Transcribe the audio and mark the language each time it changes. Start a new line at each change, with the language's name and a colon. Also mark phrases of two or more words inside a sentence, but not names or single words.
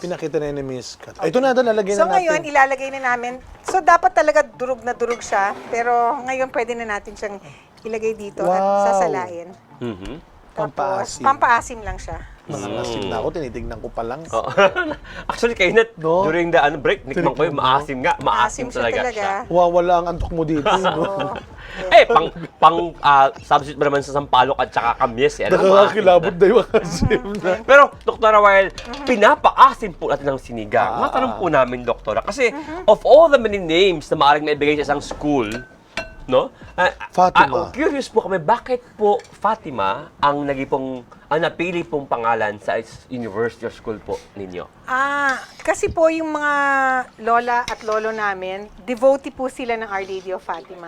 Filipino: Pinakita na ni Miss Kat. Ito na, lalagay So na natin. ngayon, ilalagay na namin. So dapat talaga durug na durug siya. Pero ngayon, pwede na natin siyang ilagay dito at Wow. sasalain. Mhm. Tapos, Pampaasim. pampaasim lang siya. Nangangasim na ako, tinitignan ko pa lang. Oo. Actually, kayo na, No? during the break, nikman ko yung maasim nga. Maasim siya talaga siya. Wala ang antok mo dito. No? So, Substitute ba naman sa sampalok at saka kamyes? Eh, ano, maasim Nakakakilabot na. na yung asim na. Pero, Doktora, while pinapaasim po natin ng sinigang, matanong po namin, Doktora, kasi
English: of all the many names
Filipino: na maaaring maibigay sa isang school, no? Fatima. Curious po kami, bakit po Fatima ang napili pong pangalan sa university or school po ninyo? kasi po yung mga lola at lolo namin, devotee po sila ng Our Lady of Fatima.